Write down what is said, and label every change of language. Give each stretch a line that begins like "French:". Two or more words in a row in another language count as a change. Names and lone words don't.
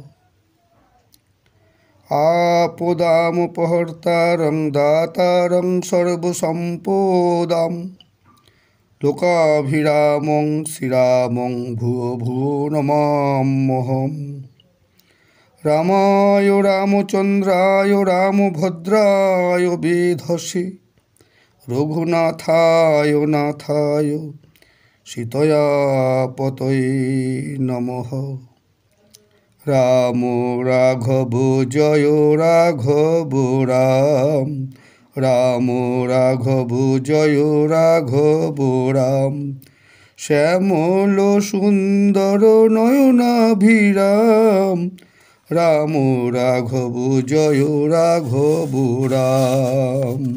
Sanskrit: আপদামপহর্তারং দাতারং সর্বসম্পদাম লোকাভিরামং শ্রীরামং ভুয়ো ভুয়ো নমাম্যহম। রামায় রামচন্দ্রায় রামভদ্রায় বেধসে রঘুনাথায় নাথায় সীতয়া পতয়ে নমঃ। রাম রাঘব জয় রাঘব রাম, রাম রাঘব জয় রাঘব রাম। শ্যামল সুন্দর নয়নাভিরাম, রাম রাঘব জয় রাঘব রাম।